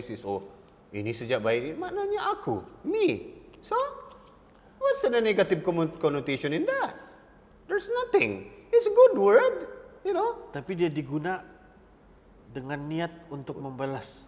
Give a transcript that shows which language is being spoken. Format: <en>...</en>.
<ms>Oh, ini sejak bayi maknanya aku, me.</ms> <en>So, what's the negative connotation in that? There's nothing. It's a good word,</en> <ms>Tapi dia diguna dengan niat untuk membalas.</ms>